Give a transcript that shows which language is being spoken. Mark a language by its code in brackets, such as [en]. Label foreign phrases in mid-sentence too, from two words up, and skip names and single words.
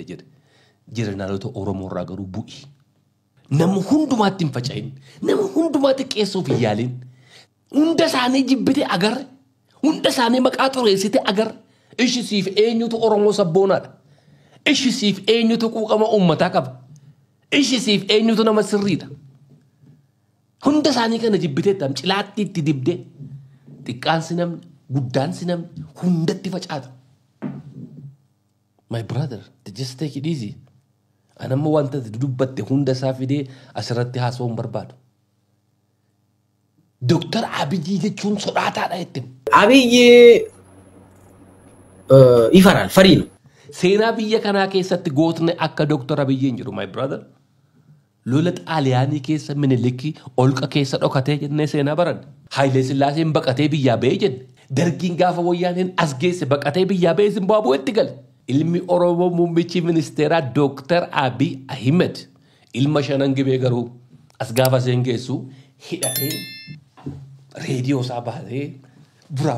[om] jedhe jeneraalota Oromoo irraa garuu bu'i nama hundumaatti hin faca'in nama hundumaa xiqqeessuuf hin yaalin hunda isaanii jibbite agarre hunda isaanii maqaa xureessite agarre ishisiif eenyutu Oromoo sabboonaadha ishisiif eenyutu quuqama uummataa qaba ishisiif eenyutu nama sirriidha hunda isaanii kana jibbitee cilaatti itti dibdee xiqqaansi namni guddaansi namni hundatti facaata [en] my brother just take it easy [om] anamma wanta dubbatte hunda isaa fidee asirratti haasa'uun barbaadu Dooktar Abiyyi jechuun sodaataadha jettin [am] Abiyyi ይፈራል ፈሪ ነው [om] seenaa biyya kanaa keessatti gootne akka Dooktar Abiyyiin jiru [en] my brother [om] lola xaaliyaanii keessa Minilikii olqa keessa dhokatee jennee seenaa baran Hayilee Sillaaseen baqatee biyyaa ba'ee jenne dargiin gaafa wayyaaneen as geesse baqatee biyyaa ba'ee Zimbaabuweetti gale ilmi Oromoo muummichi ministeeraa Dooktar Abiy Ahmed ilma shanan gibee garuu as gaafa seen geessu hidhatee reediyoo isaa baatee buraa